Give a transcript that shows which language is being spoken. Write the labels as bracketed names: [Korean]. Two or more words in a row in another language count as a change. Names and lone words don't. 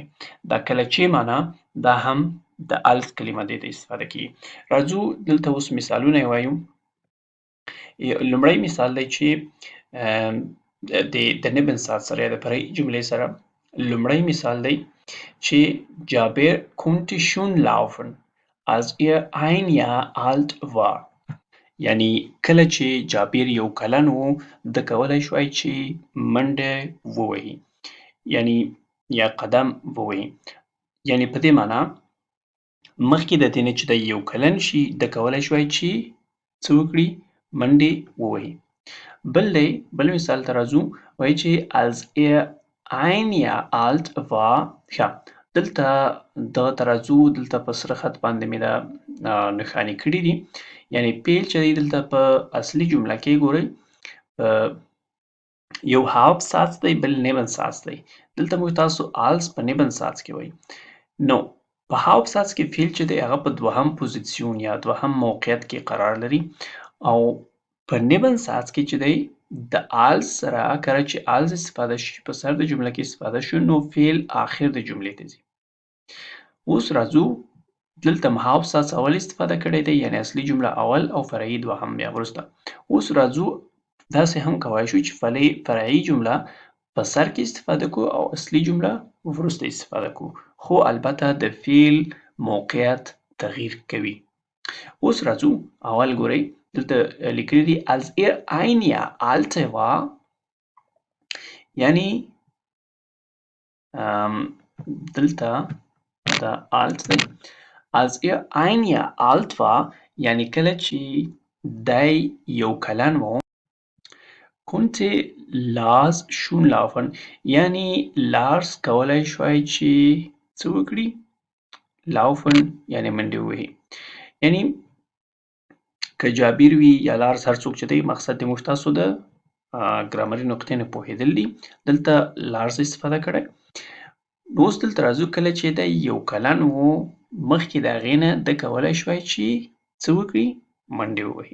[Pashto] دا کله چې معنا دا هم د als کلمه دې ته استفاده کیږي. راځو دلته اوس مثالونه یې وایو. لومړی مثال دی چې د نبن ساعت سره یا د فرعي جملې سره. لومړی مثال دی چې جابر [German] konnte schon laufen als er 1 Jahr alt war. [Pashto] یعنی کله چې جابر یو کلن و ده کولی شوای چې منډه ووهي یعنی یا قدم ووهي. یعنی په دې معنا مخکې د دې نه چې دی یو کلن شي ده کولی شوای چې څه وکړي منډې ووهي. بل مثال ته راځو. وایي چې [German] als er 1 Jahr alt war. [Pashto] ښه دلته دغه ته راځو. دلته په سره خط باندې مې دا نښانې کړي دي. یعنی پیل چې دی دلته په اصلي جمله کې ګورئ یو Hauptsatz دی بل Nebensatz دی. دلته موږ تاسو als په Nebensatz کې وایي. نو په Hauptsatz کې فعل چې دی هغه په دوهم پوزیسیون یا دوهم موقعیت کې قرار لري او په Nebensatz کې چې دی د als سره کله چې als استفاده شي په سر د جمله کې استفاده شو نو فعل آخر د جملې ته ځي. اوس راځو دلته هم Hauptsatz اول استفاده کړی دی یعنی اصلي جمله اول او فرعي دوهم بیا وروسته. اوس راځو داسې هم کولی شو چې فرعي جمله په سر کې استفاده کړو او اصلي جمله وروسته استفاده کړو خو البته د فعل موقعیت تغییر کوي. اوس راځو اول ګورئ دلته لیکلي دي [German] als er 1 Jahr alt war [Pashto] یعنی دلته دا alt دی. [German] als er 1 Jahr alt war [Pashto] یعنی کله چې دی یو کلن و [German] konnte Lars schon laufen [Pashto] یعنی لارس کولی شوای چې څه وکړي laufen یعنی منډې ووهي. یعنی که جابر وي یا لارس هر څوک چې دی مقصد د موږ تاسو د ګرامري نقطې نه پوهېدل دي. دلته لارس استفاده کړی. اوس دلته راځو کله چې دی یو کلن و مخکې د هغې نه ده کولی شوای چې څه وکړي منډې ووهي.